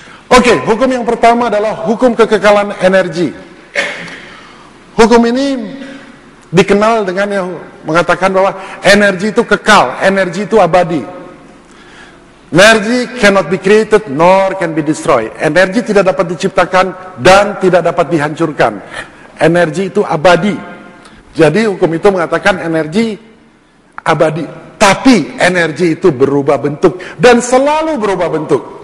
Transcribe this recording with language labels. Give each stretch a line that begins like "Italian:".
Indonesian: Oke, hukum yang pertama adalah hukum kekekalan energi. Hukum ini dikenal dengan yang mengatakan bahwa energi itu kekal, energi itu abadi.
English: Energy cannot be created nor can be destroyed.
Indonesian: Energi tidak dapat diciptakan dan tidak dapat dihancurkan. Energi itu abadi. Jadi hukum itu mengatakan energi abadi. Tapi energi itu berubah bentuk dan selalu berubah bentuk.